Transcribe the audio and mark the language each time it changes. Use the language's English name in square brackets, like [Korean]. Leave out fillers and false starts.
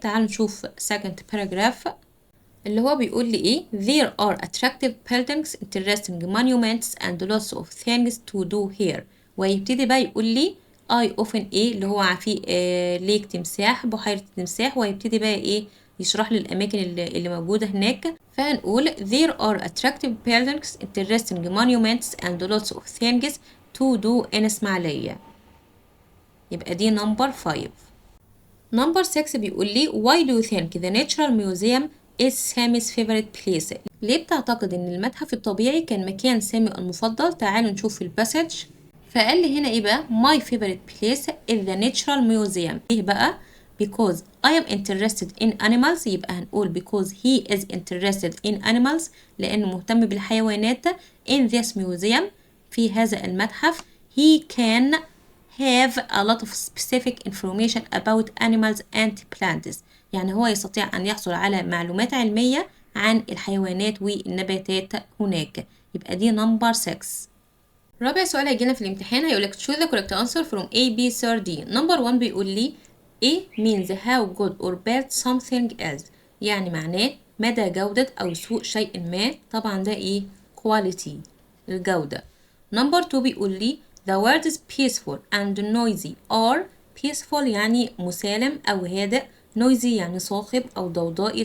[Arabic] تعالوا نشوف [English] second paragraph [Arabic] اللي هو بيقول لي ايه [English] there are attractive buildings interesting monuments and lots of things to do here [Arabic] ويبتدي بقى يقول لي [English] I often [Arabic] ايه اللي هو فيه ليك تمساح بحيرة التمساح ويبتدي بقى ايه يشرح لي الأماكن اللي موجودة هناك. فهنقول [English] there are attractive buildings interesting monuments and lots of things to do in Ismailia. [Arabic] يبقى دي [English] number 5. number 6 بيقول لي why do you think the natural museum is Sammy's favorite place [Arabic] ليه بتعتقد ان المتحف الطبيعي كان مكان سامي المفضل. تعالوا نشوف الباسج. فقال لي هنا ايه بقى [English] my favorite place is the natural museum. [Arabic] ايه بقى [English] because I am interested in animals [Arabic] يبقى هنقول [English] because he is interested in animals [Arabic] لانه مهتم بالحيوانات. [English] in this museum [Arabic] في هذا المتحف [English] he can have a lot of specific information about animals and plants [Arabic] يعني هو يستطيع أن يحصل على معلومات علمية عن الحيوانات والنباتات هناك. يبقى دي [English] number 6. [Arabic] رابع سؤال هيجينا في الامتحان هيقولك [English] choose the correct answer from A, B, C or D. [Arabic] number 1 بيقول لي [English] A means how good or bad something is، [Arabic] يعني معناه مدى جودة أو سوء شيء ما. طبعا ده ايه؟ quality، الجودة. [English] number 2 [Arabic] بيقول لي [English] the word is peaceful and noisy are peaceful [Arabic] يعني مسالم أو هادئ، noisy يعني صاخب أو ضوضائي.